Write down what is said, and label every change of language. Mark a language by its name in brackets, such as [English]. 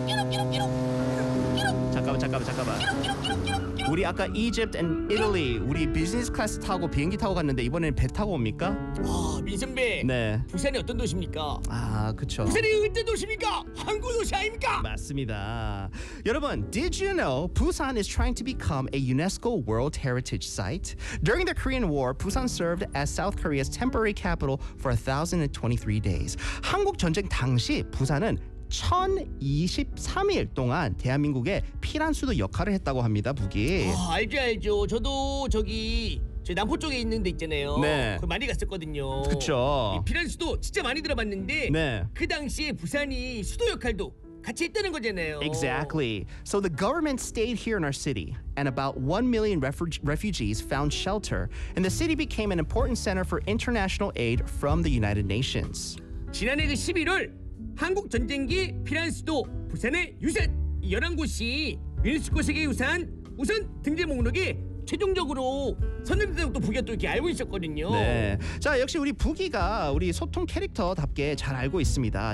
[Korean] 잠깐만. 우리 아까 이집트 [English] and [Korean] Italy 우리 비즈니스 클래스 타고 비행기 타고 갔는데 이번에는 배 타고 옵니까? 아, 민선배. 네. 부산이 어떤 도시입니까? 아, 그쵸. 부산이 어떤 도시입니까? 한국 도시 아닙니까? 맞습니다. 여러분, [English] did you know Busan is trying to become a UNESCO World Heritage Site? During the Korean War, Busan served as South Korea's temporary capital for 1,023 days. [Korean] 한국 전쟁 당시 부산은 1023일 동안 대한민국의 피란수도 역할을 했다고 합니다. 북이. 아, 알죠, 알죠. 저도 저기 저 남포 쪽에 있는 데 있잖아요. 네. 그 많이 갔었거든요. 그렇죠. 피란수도 진짜 많이 들어봤는데 네. 그 당시에 부산이 수도 역할도 같이 했다는 거잖아요. [English] Exactly. So the government stayed here in our city and about 1 million refugees found shelter and the city became an important center for international aid from the United Nations. [Korean] 지난해 그 11월 한국 전쟁기 피란수도 부산의 유산 열한 곳이 유네스코 세계 유산 우선 등재 목록에 최종적으로 선정된 것도 북이가 또 이렇게 알고 있었거든요. 네. 자, 역시 우리 북이가 우리 소통 캐릭터답게 잘 알고 있습니다.